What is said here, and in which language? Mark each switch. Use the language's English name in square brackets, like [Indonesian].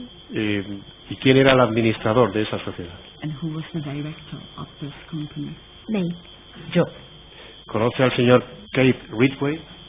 [Spanish] ¿Y quién era el administrador de esa sociedad? [English] And who was the director of this company? Me. [Spanish] Yo. ¿Conoce al señor Keith Ridgway?